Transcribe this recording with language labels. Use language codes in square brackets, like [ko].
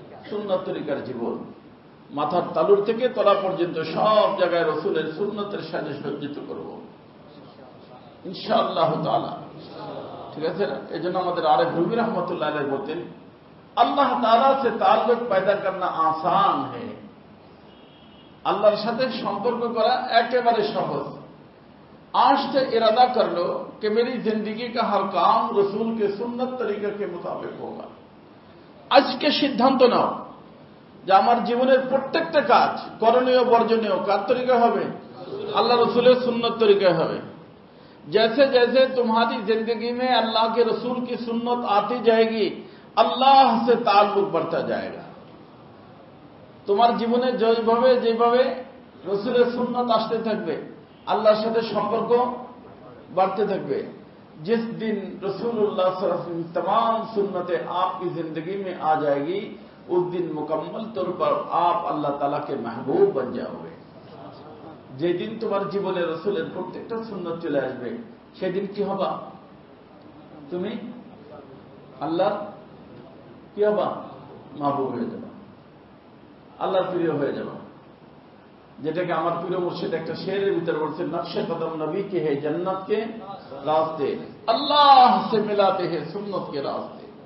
[bn] সুন্নত তরিকার জীবন, মাথার তালুর থেকে তলা পর্যন্ত সব জায়গায় রসুলের সুন্নতের সাথে সজ্জিত করব ইনশাআল্লাহ তাআলা। ঠিক আছে না? এই জন্য আমাদের আরেক রুমি রহমতুল্লাহ আলাইহি বলতেন, আল্লাহ তাআলা [hi] से ताल्लुक पैदा करना आसान है। [bn] আল্লাহর সাথে সম্পর্ক করা একেবারে সহজ। [hi] आज से इरादा कर लो कि मेरी जिंदगी का हर काम रसूल के सुन्नत तरीके के मुताबिक होगा। [bn] আজকে সিদ্ধান্ত নাও যে আমার জীবনের প্রত্যেকটা কাজ, করণীয় বর্জনীয় কার তরিকা হবে? আল্লাহ রসুলের সুন্নত তরিকা হবে। [hi] जैसे जैसे तुम्हारी जिंदगी में अल्लाह के रसूल की सुन्नत आती जाएगी, अल्लाह से ताल्लुक बढ़ता जाएगा। [bn] তোমার জীবনে যেভাবে রসুলের সুন্নত আসতে থাকবে, আল্লাহর সাথে সম্পর্ক बढ़ते থাকবে। [hi] जिस दिन रसूलुल्लाह सल्लल्लाहु अलैहि वसल्लम तमाम सुन्नतें आपकी जिंदगी में आ जाएगी, उस दिन मुकम्मल तौर पर आप अल्लाह ताला के महबूब बन जाओगे। [bn] যেদিন তোমার জীবনে রসুলের প্রত্যেকটা সুন্নত চলে আসবে, সেদিন কি হবা? তুমি আল্লাহর কি হবা? মাহবুব হয়ে যাবা, আল্লাহর প্রিয় হয়ে যাবা। যেটাকে আমার প্রিয় মুর্শিদ একটা শেরের ভিতরে বলছেন, [hi] নকশে কদম নবী কে হে জন্নত কে রাস্তে, [bn] আল্লাহ সে মিলাতে হে সুন্নত কে রাস্তে।